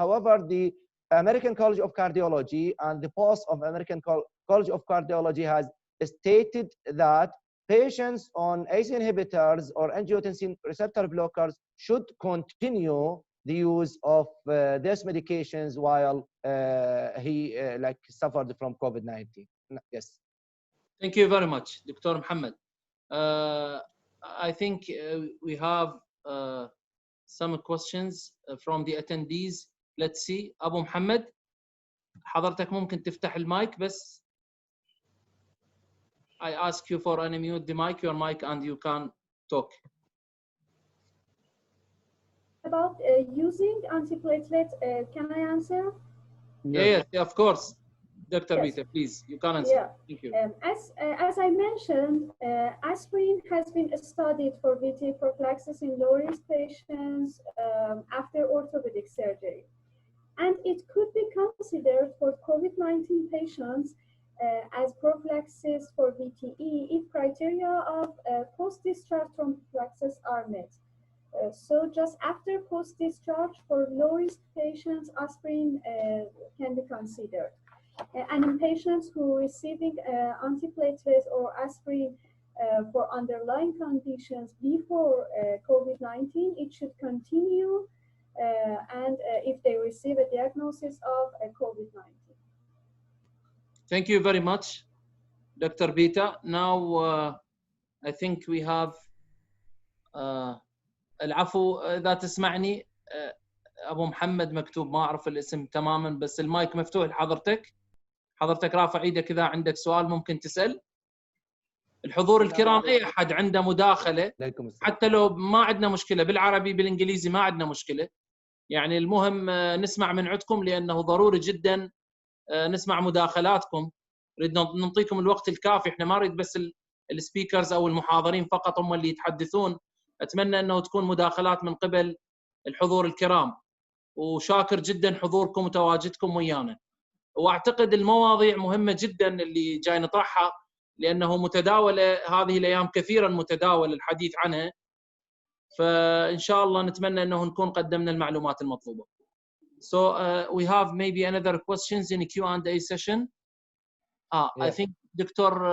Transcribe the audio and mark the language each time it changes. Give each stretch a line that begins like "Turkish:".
English: However, the American College of Cardiology and the post of American College of Cardiology has stated that patients on ACE inhibitors or angiotensin receptor blockers should continue the use of these medications while he suffered from COVID-19. Yes. Thank you very much, Dr. Muhammad. I think we have some questions from the attendees. Let's see.
Arabic: أبو محمد حضرتك ممكن تفتح المايك بس.
English: I ask you for unmute the mic, your mic, and you can talk. About using antiplatelet, can I answer? Yes, of course. Dr. Yes. Rita, please, you can answer. Yeah. Thank you. As I mentioned, aspirin has been studied for VT prophylaxis in low-risk patients after orthopedic surgery. And it could be considered for COVID-19 patients as prophylaxis for VTE if criteria of post-discharge from prophylaxis are met. So just after post-discharge for low-risk patients, aspirin can be considered. And in patients who are receiving antiplatelets or aspirin for underlying conditions before COVID-19, it should continue and if they receive a diagnosis of COVID-19. Thank you very much, Dr. Bita. Now, I think we have
Arabic: العفو إذا تسمعني أبو محمد مكتوب ما أعرف الاسم تماما بس المايك مفتوح لحضرتك. حضرتك رافع ايدك إذا عندك سؤال ممكن تسأل. الحضور الكرام أي أحد عنده مداخلة حتى لو ما عندنا مشكلة بالعربي بالإنجليزي ما عندنا مشكلة. يعني المهم نسمع من عندكم لأنه ضروري جدا نسمع مداخلاتكم. نريد نعطيكم الوقت الكافي. احنا ما نريد بس السبيكرز أو المحاضرين فقط هم اللي يتحدثون. أتمنى أنه تكون مداخلات من قبل الحضور الكرام وشاكر جدا حضوركم وتواجدكم ويانا. واعتقد المواضيع مهمه جدا اللي جاي نطرحها لانه متداوله هذه الايام كثيرا متداول الحديث عنها فان شاء الله نتمنى انه نكون قدمنا المعلومات المطلوبه.
English: So we have maybe another questions in a Q&A session. I think Dr.